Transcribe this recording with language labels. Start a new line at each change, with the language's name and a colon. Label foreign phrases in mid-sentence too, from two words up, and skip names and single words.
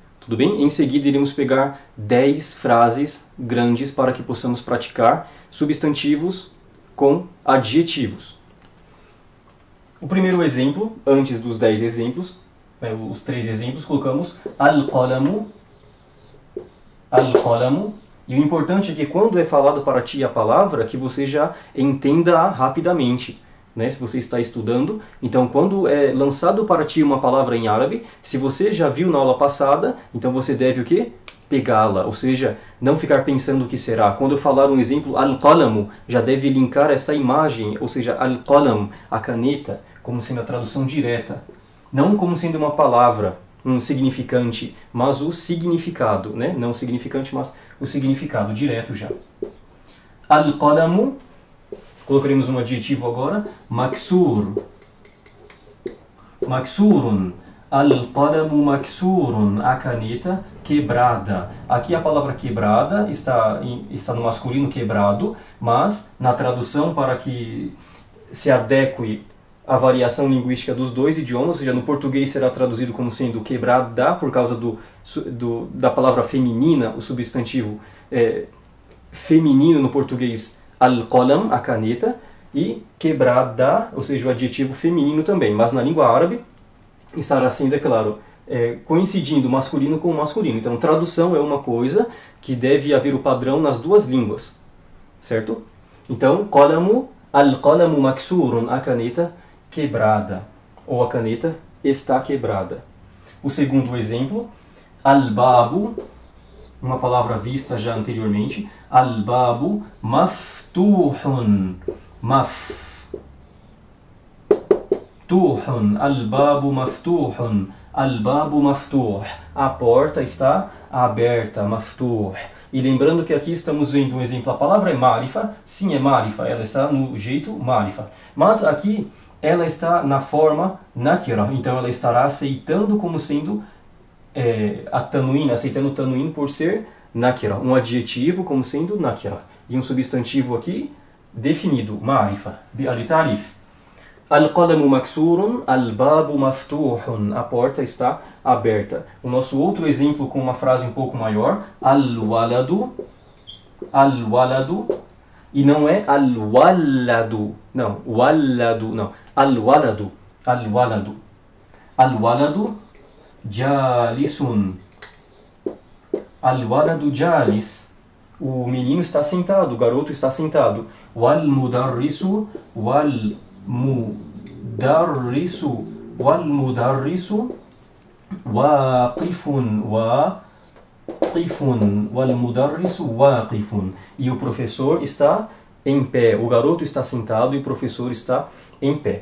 Portuguese: Tudo bem? Em seguida iremos pegar 10 frases grandes para que possamos praticar substantivos com adjetivos. O primeiro exemplo, antes dos 10 exemplos, os 3 exemplos, colocamos al-qalamu. Al-qalamu. E o importante é que quando é falado para ti a palavra, que você já entenda rapidamente, né? Se você está estudando, então quando é lançado para ti uma palavra em árabe, se você já viu na aula passada, então você deve o quê? Pegá-la, ou seja, não ficar pensando o que será. Quando eu falar um exemplo, al-qalamu, já deve linkar essa imagem, ou seja, al-qalam, a caneta, como sendo a tradução direta. Não como sendo uma palavra, um significante, mas o significado, né? Não o significante, mas o significado direto já. Al-qalamu, colocaremos um adjetivo agora, maksur.
Arabic: مكسورٌ. القلمُ مكسورٌ,
Portuguese: a caneta quebrada. Aqui a palavra quebrada está no masculino quebrado, mas na tradução para que se adeque a variação linguística dos 2 idiomas, ou seja, no português será traduzido como sendo quebrada por causa da palavra feminina, o substantivo feminino no português, al-qalam, a caneta, e quebrada, ou seja, o adjetivo feminino também. Mas na língua árabe estará assim, é claro, coincidindo masculino com masculino. Então, tradução é uma coisa que deve haver o padrão nas 2 línguas, certo? Então,
Arabic: قلمُ، القلمُ مكسورٌ,
Portuguese: a caneta quebrada, ou a caneta está quebrada. O segundo exemplo, al-babu, uma palavra vista já anteriormente,
Arabic: البابُ مفتوحٌ، مفتوحٌ. البابُ مفتوحٌ. البابُ مفتوح.
Portuguese: A porta está aberta. Maftuh. E lembrando que aqui estamos vendo um exemplo, a palavra é marifa, sim, é marifa, ela está no jeito marifa. Mas aqui ela está na forma nakira, então ela estará aceitando como sendo a tanuína, aceitando o tanuín por ser nakira, um adjetivo como sendo nakira. E um substantivo aqui definido,
Arabic: معرفة، التعريف. القلمُ مكسورٌ, البابُ مفتوحٌ.
Portuguese: A porta está aberta. O nosso outro exemplo com uma frase um pouco maior,
Arabic: الولدُ، الولدُ,
Portuguese: e não é al-waladu, não,
Arabic: ولدُ, não, الولدُ، الولدُ، الولدُ جالسٌ، الولدُ جالس,
Portuguese: o menino está sentado, o garoto está sentado,
Arabic: والمدرسُ، والمدرسُ، والمدرسُ واقفٌ، واقفٌ، والمدرسُ واقفٌ.
Portuguese: E o professor está em pé, o garoto está sentado e o professor está em pé.